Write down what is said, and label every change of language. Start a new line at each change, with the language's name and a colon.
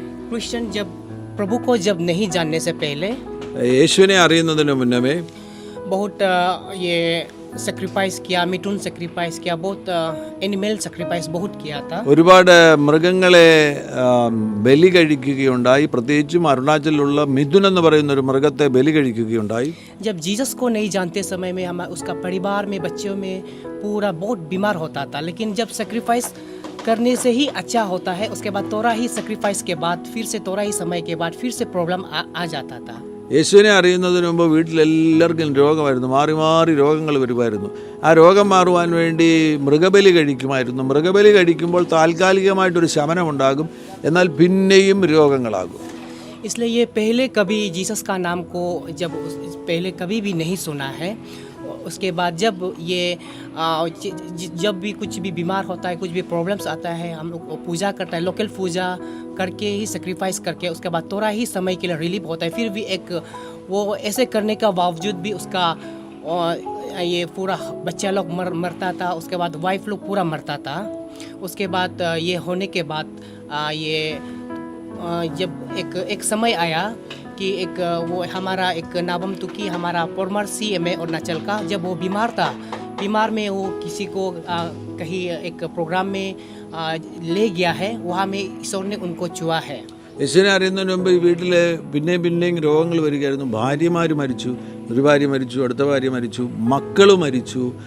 Hindi: Christian जब प्रभु को जब नहीं जानने से पहले
Malayalam: യേശുവിനെ അറിയുന്നതിന് മുന്നമേ
Hindi: बहुत ये सेक्रीफाइस किया, मिथुन सेक्रीफाइस किया, बहुत एनिमल सेक्रीफाइस बहुत किया था.
Malayalam: ഒരുപാട് മൃഗങ്ങളെ ബലി കഴിക്കുകയുണ്ടായി. പ്രത്യേകിച്ചും അരുണാചലിലുള്ള മിഥുൻ എന്ന് പറയുന്ന ഒരു മൃഗത്തെ ബലി കഴിക്കുകയുണ്ടായി.
Hindi: जब जीसस को नहीं जानते समय में हम उसका परिवार में बच्चों में पूरा बहुत बीमार होता था, लेकिन जब सेक्रीफाइस करने से ही अच्छा होता है, उसके बाद थोड़ा ही सेक्रीफाइस के बाद फिर से थोड़ा ही समय के बाद फिर से प्रॉब्लम आ जाता था.
Malayalam: യേശുവിനെ അറിയുന്നതിന് മുമ്പ് വീട്ടിലെല്ലാവർക്കും രോഗമായിരുന്നു. മാറി മാറി രോഗങ്ങൾ വരുമായിരുന്നു. ആ രോഗം മാറുവാൻ വേണ്ടി മൃഗബലി കഴിക്കുമായിരുന്നു. മൃഗബലി കഴിക്കുമ്പോൾ താൽക്കാലികമായിട്ടൊരു ശമനമുണ്ടാകും, എന്നാൽ പിന്നെയും രോഗങ്ങളാകും.
Hindi: इसलिए ये पहले कभी जीसस का नाम को पहले कभी भी नहीं सुना है. उसके बाद जब ये जब भी कुछ भी बीमार होता है, कुछ भी प्रॉब्लम्स आता है, हम लोग पूजा करता है, लोकल पूजा करके ही सेक्रीफाइस करके उसके बाद थोड़ा ही समय के लिए रिलीफ होता है. फिर भी एक वो ऐसे करने का बावजूद भी उसका ये पूरा बच्चा लोग मरता था. उसके बाद वाइफ लोग पूरा मरता था. उसके बाद ये होने के बाद ये जब एक समय आया कि एक वो हमारा एक नाबम तुकी हमारा फॉर्मर CMA अरुणाचल का, जब वो बीमार था, बीमार में वो किसी को कहीं एक प्रोग्राम में ले गया है, वहाँ में ईश्वर ने उनको छुआ है.
Malayalam: യേശുവിനെ അറിയുന്നതിന് മുമ്പ് ഈ വീട്ടിൽ പിന്നെയും രോഗങ്ങൾ വരികയായിരുന്നു. ഭാര്യമാർ മരിച്ചു, ഒരു ഭാര്യ മരിച്ചു, അടുത്ത ഭാര്യ മരിച്ചു, മക്കൾ മരിച്ചു.